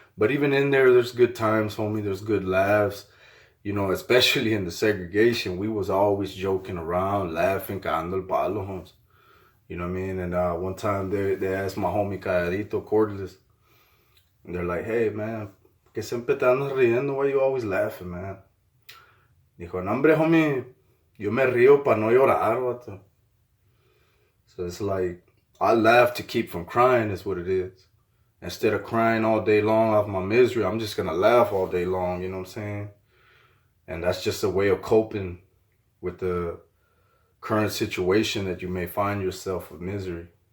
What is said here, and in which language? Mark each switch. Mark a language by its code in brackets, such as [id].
[en] But even in there, there's good times, homie. There's good laughs. You know, especially in the segregation, we was always joking around, laughing, [es] cagando el palo, [en] homes. You know what I mean? And one time they asked my homie Calladito Cordless, and they're like, hey, man, [es] que siempre te andas riendo? [en] Why you always laughing, man? [es] Dijo, no, hombre, [en] homie, [es] yo me río pa no llorar, vato. [en] So it's like, I laugh to keep from crying is what it is. Instead of crying all day long off my misery, I'm just going to laugh all day long, you know what I'm saying? And that's just a way of coping with the current situation that you may find yourself with misery.